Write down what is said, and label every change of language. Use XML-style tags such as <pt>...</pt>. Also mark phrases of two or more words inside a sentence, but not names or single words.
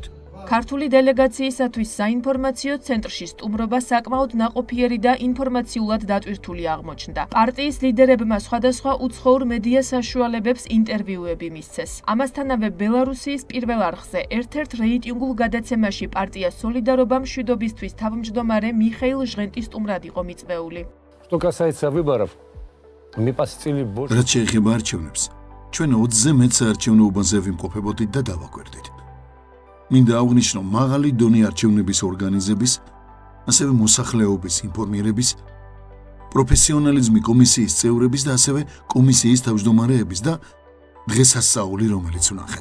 <ka>ქართული დელეგაციისათვის საინფორმაციო ცენტრში სტუმრობა საკმაოდ ნაყოფიერი და ინფორმაციულად დატვირთული აღმოჩნდა. პარტიის ლიდერებმა სხვადასხვა უცხოურ მედია საშუალებებს ინტერვიუები მისცეს. ამასთანავე ბელარუსიის პირველ არხზე ერთ-ერთ რეიტინგულ გადაცემაში პარტია სოლიდარობა მშვიდობისთვის თავმჯდომარე მიხეილ ჟღენტი სტუმრად იყო მიწვეული.</ka> <ru>Что касается выборов, мы посетили больше.</ru> <ka>რაც შეეხება არჩევნებს, ჩვენ 20-ზე მეტ საარჩევნო უბანზე ვიმყოფებოდით და დავაკვირდით. მინდა აღვნიშნო მაღალი დონე არჩევნების ორგანიზების, ასევე მოსახლეობის ინფორმირების, პროფესიონალიზმი კომისიის წევრების და ასევე კომისიის თავმჯდომარეების და დღესასწაული, რომელიც ვნახეთ.</ka>